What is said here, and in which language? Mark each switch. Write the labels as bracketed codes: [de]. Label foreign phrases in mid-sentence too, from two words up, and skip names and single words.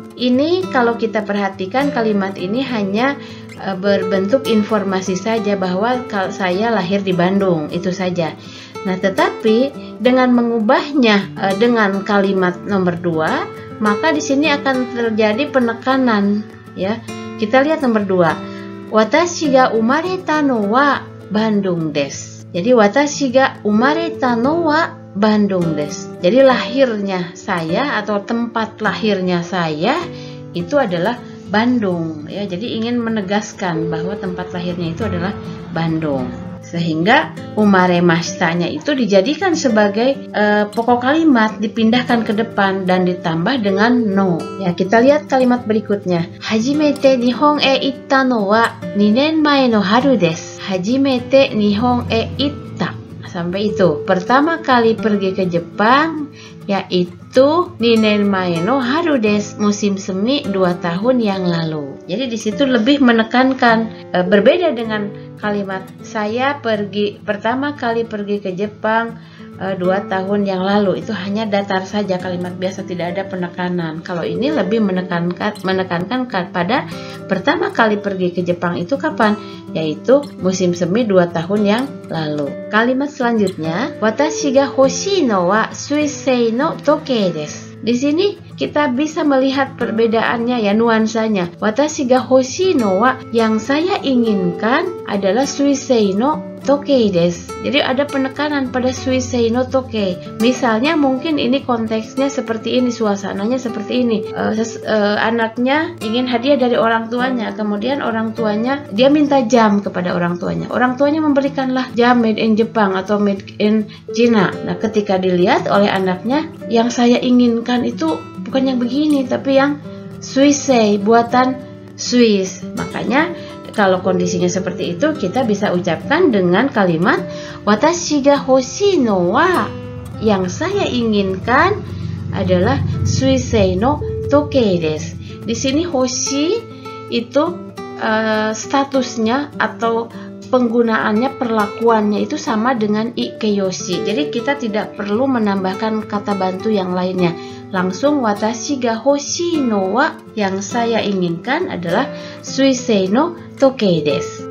[id] Ini kalau kita perhatikan kalimat ini hanya berbentuk informasi saja bahwa saya lahir di Bandung, itu saja. Nah, tetapi dengan mengubahnya dengan kalimat nomor 2, maka di sini akan terjadi penekanan ya. Kita lihat nomor 2. [ja] 私が生まれたのはバンドンです. [id] Jadi [ja] 私が生まれたのはバンドンです. [id] Jadi lahirnya saya atau tempat lahirnya saya itu adalah Bandung ya. Jadi ingin menegaskan bahwa tempat lahirnya itu adalah Bandung. Sehingga umaremashita-nya itu dijadikan sebagai pokok kalimat, dipindahkan ke depan dan ditambah dengan no. Ya, kita lihat kalimat berikutnya. [ja] 初めて日本へ行ったのは2年前の春です. 初めて日本へ行った. [id] Sampai itu. Pertama kali pergi ke Jepang yaitu [ja] 2年前の春です, [id] musim semi 2 tahun yang lalu. Jadi di situ lebih menekankan, berbeda dengan kalimat saya pertama kali pergi ke Jepang 2 tahun yang lalu. Itu hanya datar saja, kalimat biasa, tidak ada penekanan. Kalau ini lebih menekankan pada pertama kali pergi ke Jepang itu kapan, yaitu musim semi 2 tahun yang lalu. Kalimat selanjutnya, [ja] 私が欲しいのはスイス製の時計です. [id] Di sini kita bisa melihat perbedaannya ya, nuansanya. [ja] 私が欲しいのは, [id] yang saya inginkan adalah [ja] スイス製の時計です. [id] Jadi ada penekanan pada [ja] スイス製の時計. [id] Misalnya mungkin ini konteksnya seperti ini, suasananya seperti ini. Anaknya ingin hadiah dari orang tuanya, kemudian orang tuanya dia minta jam kepada orang tuanya. Orang tuanya memberikanlah jam [en] made in Jepang [id] atau [en] made in China. [id] Nah, ketika dilihat oleh anaknya, yang saya inginkan itu bukan yang begini, tapi yang suisei, buatan Swiss. Makanya kalau kondisinya seperti itu, kita bisa ucapkan dengan kalimat [ja] 私が欲しいのは, [id] yang saya inginkan adalah [ja] スイス製の時計です. [id] Di sini hoshi itu statusnya atau penggunaannya, perlakuannya itu sama dengan ikeyoshi. Jadi kita tidak perlu menambahkan kata bantu yang lainnya. Langsung [ja] 私が欲しいのは, [id] yang saya inginkan adalah [ja] スイス製の時計です.